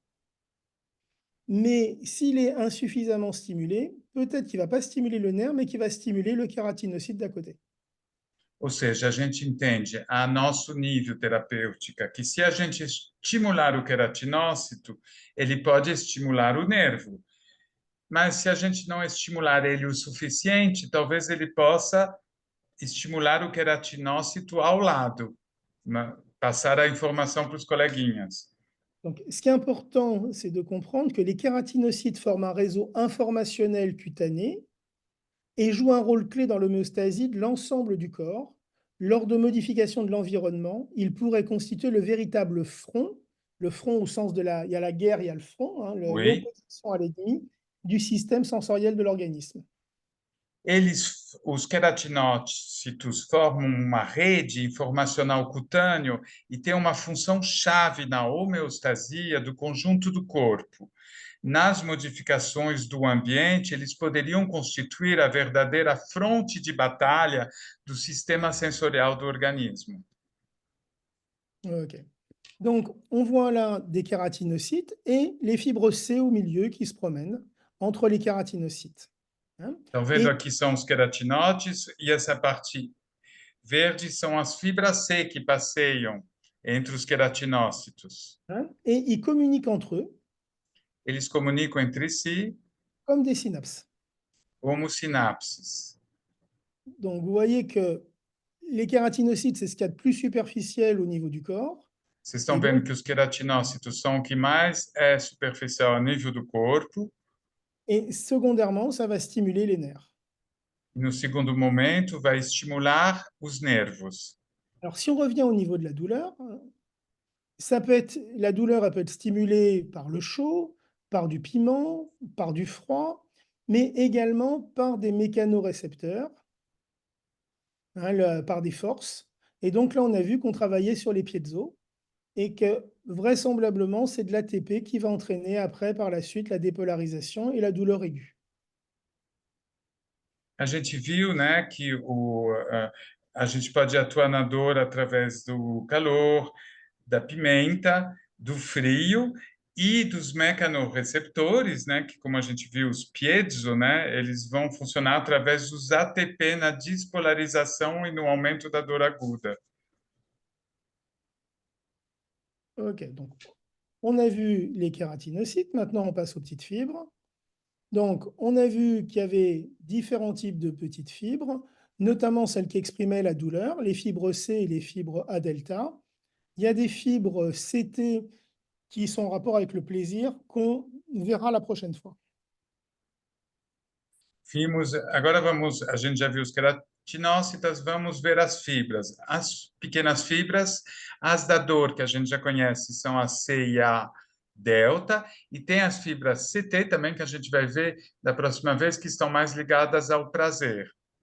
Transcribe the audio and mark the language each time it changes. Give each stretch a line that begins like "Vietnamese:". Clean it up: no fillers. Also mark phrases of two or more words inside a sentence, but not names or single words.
French: Mais s'il est insuffisamment stimulé, peut-être qu'il ne va pas stimuler le nerf, mais qu'il va stimuler le kératinocyte d'à côté.
Portuguese: Ou seja, a gente entende a nosso nível terapêutica que se a gente estimular o queratinócito, ele pode estimular o nervo. Mas se a gente não estimular ele o suficiente, talvez ele possa estimular o queratinócito ao lado, passar a informação para os coleguinhas.
French: Donc, ce qui est important, c'est de comprendre que les kératinocytes forment un réseau informationnel cutané et jouent un rôle clé dans l'homéostasie de l'ensemble du corps. Lors de modifications de l'environnement, ils pourraient constituer le véritable front le front au sens de il y a la guerre, il y a le front, hein, Oui. l'opposition à l'ennemi du système sensoriel de l'organisme.
Portuguese: Os queratinócitos formam uma rede informacional cutâneo e têm uma função chave na homeostasia do conjunto do corpo. Nas modificações do ambiente, eles poderiam constituir a verdadeira fronte de batalha do sistema sensorial do organismo. Ok.
French: Donc, on voit là des kératinocytes et les fibres C au milieu qui se promènent entre les kératinocytes. Hein.
Portuguese: Estão vendo aqui são os queratinócitos e essa parte verde são as fibras C que passeiam entre os queratinócitos.
French: Et ils communiquent entre eux
Portuguese: Eles comunicam entre si
French: comme des synapses.
Portuguese: como sinapses.
French: Donc, vous voyez que les kératinocytes, c'est ce qu'il y a de plus superficiel au niveau du corps.
Portuguese: Vocês estão vendo que os queratinócitos são o que mais é superficial a nível do corpo.
French: Et secondairement, ça va stimuler les nerfs.
Portuguese: E no segundo momento, vai estimular os nervos.
French: Alors, si on revient au niveau de la douleur, la douleur, elle peut être stimulée par le chaud, par du piment, par du froid, mais également par des mécanorécepteurs, hein, par des forces. Et donc là, on a vu qu'on travaillait sur les piezo et que vraisemblablement, c'est de l'ATP qui va entraîner après, par la suite, la dépolarisation et la douleur aiguë.
Portuguese: A gente viu, né, que a gente pode atuar na dor através do calor, da pimenta, do frio e dos mecanorreceptores, né, que como a gente viu os piezo, né, eles vão funcionar através dos ATP na despolarização e no aumento da dor aguda.
French: Ok, donc on a vu les kératinocytes, maintenant on passe aux petites fibres. Donc, on a vu qu'il y avait différents types de petites fibres, notamment celles qui exprimaient la douleur, les fibres C et les fibres A delta. Il y a des fibres CT qui sont en rapport avec le plaisir qu'on verra la prochaine fois.
Portuguese: A gente já viu os queratinócitos, vamos ver as fibras. As pequenas fibras, as da dor, que a gente já conhece, são a C e a delta, e tem as fibras CT também, que a gente vai ver da próxima vez, que estão mais ligadas ao prazer.